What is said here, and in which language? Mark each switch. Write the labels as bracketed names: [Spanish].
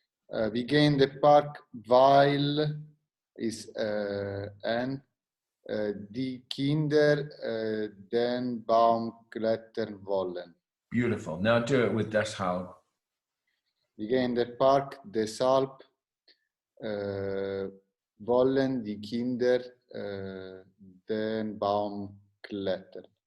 [German] Wir gehen in den Park, weil is and die Kinder den Baum klettern wollen. [English] Beautiful. Now do it with deshalb. [German] Wir gehen in den Park, deshalb wollen die Kinder den Baum klettern.